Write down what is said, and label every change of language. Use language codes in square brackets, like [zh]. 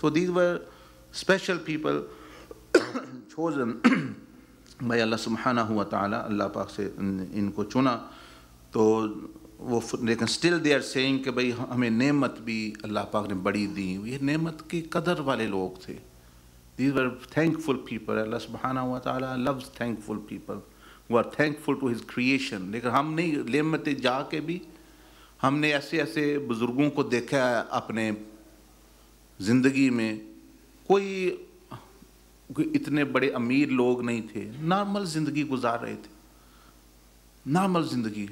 [en] so these were special people chosen by [ur] اللہ سبحانہ و تعالیٰ. اللہ پاک سے ان کو چنا. تو وہ لیکن [en] still they are seeing [ur] کہ بھئی ہمیں نعمت بھی اللہ پاک نے بڑی دی. یہ نعمت کی قدر والے لوگ تھے. [en] These were thankful people. اللہ سبحانہ و تعالیٰ loves thankful people who are thankful to his creation. [ur] لیکن ہم نہیں، نعمتیں جا کے بھی ہم نے ایسے ایسے بزرگوں کو دیکھا ہے اپنے زندگی میں. کوئی اتنے بڑے امیر لوگ نہیں تھے، نارمل زندگی گزار رہے تھے، نارمل زندگی.